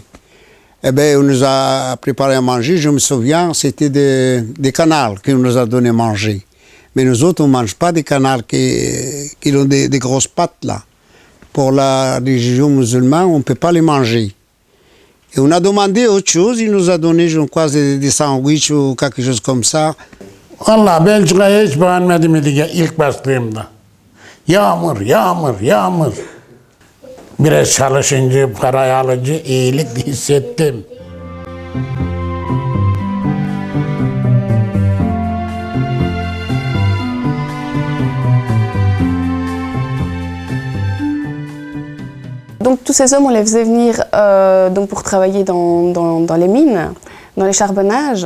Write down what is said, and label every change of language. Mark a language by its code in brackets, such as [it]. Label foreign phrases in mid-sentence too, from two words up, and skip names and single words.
[fr] Eh bien, on nous a préparé à manger, je me souviens, c'était des canals qu'on nous a donné à manger. Mais nous autres, on ne mange pas des canals qui ont des grosses pattes, là. Pour la religion musulmane, on ne peut pas les manger. Et on a demandé autre chose, il nous a donné, je crois, des sandwichs ou quelque chose comme ça. [tr] Valla Belçika'ya hiç beğenmedim idi ilk bastığımda. Yağmur, yağmur, yağmur. Biraz çalışınca, parayı alınca iyilik hissettim. [fr] Donc tous ces hommes, on les faisait venir donc pour travailler dans les mines, dans les charbonnages.